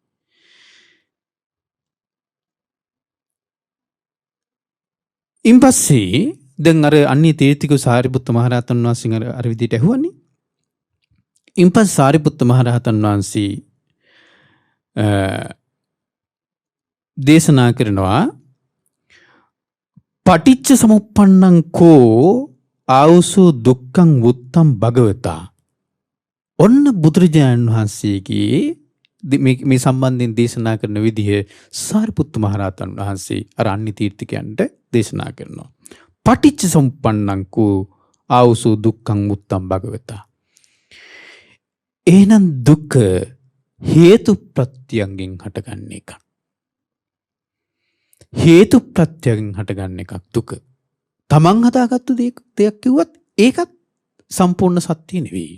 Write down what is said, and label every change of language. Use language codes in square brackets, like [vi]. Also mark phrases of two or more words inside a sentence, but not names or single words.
[si] ඉන් පස්සේ දැන් අර අන්‍ය තීර්ථික සාරිපුත්ත මහරහතන් වහන්සේ අර විදිහට ඇහුවනේ. ඉන් පස්සේ සාරිපුත්ත මහරහතන් වහන්සේ දේශනා කරනවා [pi] පටිච්ච සමුප්පන්නං කෝ ආවුසෝ දුක්ඛං වුත්තං භගවතා. [si] ඔන්න බුදුරජාණන් වහන්සේගේ මේ සම්බන්ධයෙන් දේශනා කරන විදිහ සාරිපුත්ත මහරහතන් වහන්සේ අර අන්‍ය තීර්ථිකයන්ට දේශනා කරනවා. [pi] පටිච්ච සමුප්පන්නං කෝ ආවුසෝ දුක්ඛං වුත්තං භගවතා. [si] එහෙනම් දුක හේතු ප්‍රත්‍යයෙන් හටගන්න එකක්. හේතු ප්‍රත්‍යයෙන් හටගන්න එකක් දුක. තමන් හදාගත්තු දෙයක් කිව්වත් ඒකත් සම්පූර්ණ සත්‍ය නෙවෙයි.